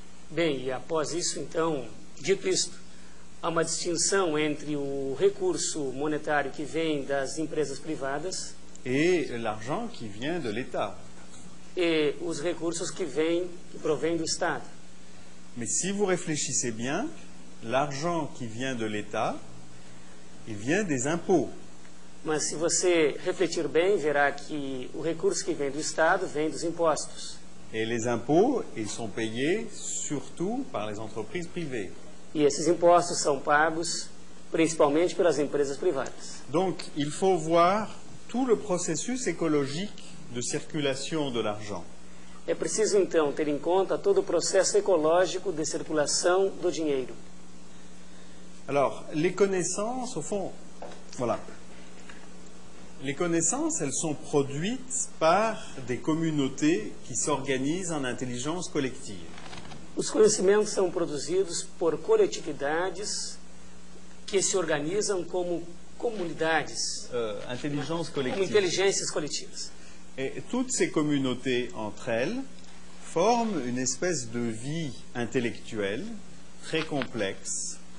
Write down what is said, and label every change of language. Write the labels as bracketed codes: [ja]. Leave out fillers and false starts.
[pt] Bem, e após isso, então, dito isto, há uma distinção entre o recurso monetário que vem das empresas privadas [fr] et l'argent qui vient de l'État. [pt] e os recursos que provêm do Estado. [fr] Mais si vous réfléchissez bien, l'argent qui vient de l'État, il vient des impôts. [pt] Mas se você refletir bem, verá que o recurso que vem do Estado vem dos impostos. [fr] Et les impôts, ils sont payés surtout par les entreprises privées. [pt] E esses impostos são pagos principalmente pelas empresas privadas. [fr] Donc, il faut voir tout le processus écologique de circulation de l'argent. [pt] É preciso, então, ter em conta todo o processo ecológico de circulação do dinheiro. [fr] Alors, les connaissances, au fond, voilà. Les connaissances, elles sont produites par des communautés qui s'organisent en intelligence collective. [pt] Os conhecimentos são produzidos por coletividades que se organizam como comunidades, [fr] Intelligence [pt] como [fr] collective. [pt] inteligências coletivas. [fr] Et toutes ces communautés, entre elles, forment une espèce de vie intellectuelle très complexe.